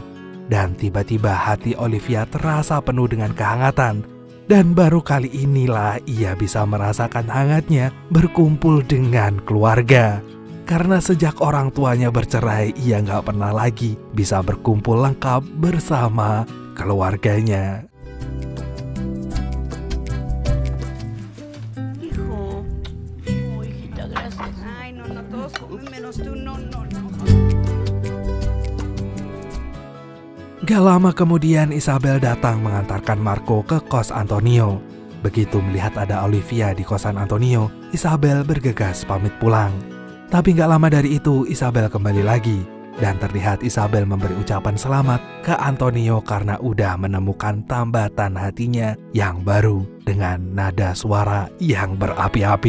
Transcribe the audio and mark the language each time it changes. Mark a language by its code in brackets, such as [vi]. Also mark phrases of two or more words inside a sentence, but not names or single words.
[id] Dan tiba-tiba hati Olivia terasa penuh dengan kehangatan. Dan baru kali inilah ia bisa merasakan hangatnya berkumpul dengan keluarga. Karena sejak orang tuanya bercerai, ia gak pernah lagi bisa berkumpul lengkap bersama keluarganya. [es] Hijo. Oh, hijita, gracias. Ay, no, todos comen menos tú, no. [id] Gak lama kemudian Isabel datang mengantarkan Marco ke kos Antonio. Begitu melihat ada Olivia di kosan Antonio, Isabel bergegas pamit pulang. Tapi gak lama dari itu Isabel kembali lagi. Dan terlihat Isabel memberi ucapan selamat ke Antonio karena udah menemukan tambatan hatinya yang baru dengan nada suara yang berapi-api.